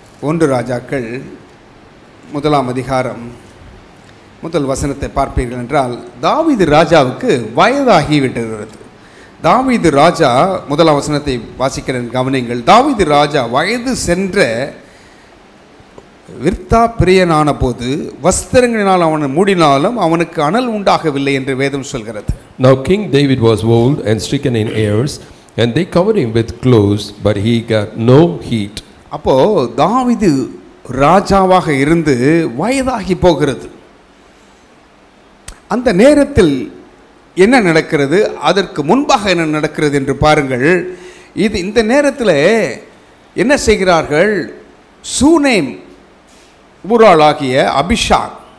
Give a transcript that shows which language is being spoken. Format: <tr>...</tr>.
<ta>1 ராஜாக்கள் 1ஆம் அதிகாரம் 1 வசனத்தை பார்ப்பீர்கள் என்றால், தாவீது ராஜாவுக்கு வயதாகிவிட்டது. தாவீது ராஜா 1ஆம் வசனத்தை வாசிக்கிறேன், கவனிங்கள். தாவீது ராஜா வயது சென்ற விர்த்தா பிரியனான போது வஸ்திரங்களினால் அவனை மூடினாலும் அவனுக்கு அனல் உண்டாகவில்லை என்று வேதம் சொல்கிறது.</ta> <en>Now King David was old and stricken in years, and they covered him with clothes, but he got no heat.</en> <ta>அப்போ தாவீது ராஜாவாக இருந்து வயதாகி போகிறது. அந்த நேரத்தில் என்ன நடக்கிறது, அதற்கு முன்பாக என்ன நடக்கிறது என்று பாருங்கள். இந்த நேரத்தில் என்ன செய்கிறார்கள்? சூனேம் ஊராளாகிய அபிஷாக்</ta>